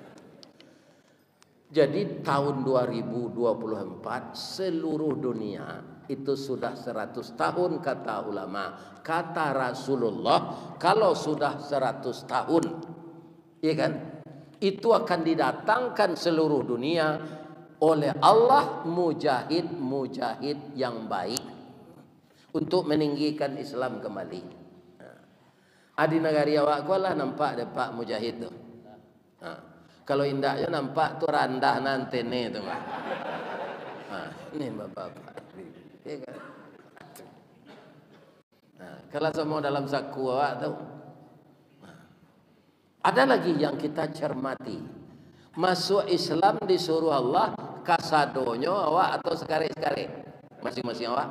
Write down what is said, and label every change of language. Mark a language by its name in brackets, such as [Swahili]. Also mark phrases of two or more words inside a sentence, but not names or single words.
[Indonesian] Jadi tahun 2024 seluruh dunia itu sudah 100 tahun kata ulama, kata Rasulullah, kalau sudah 100 tahun, ya kan? Itu akan didatangkan seluruh dunia oleh Allah mujahid yang baik untuk meninggikan Islam kembali. [Minangkabau] Adi negari awak ko lah nampak ada Pak Mujahid tu. Kalau indaknya nampak tu randah nanti ni tu Pak. [Indonesian] Ini bapak-bapak. Ya kan? [Minangkabau] Kalau semua dalam saku awak tu. [Indonesian] Ada lagi yang kita cermati. Masuk Islam disuruh Allah [Minangkabau] kasadonyo awak [Indonesian] atau sekali-sekali masing-masing awak.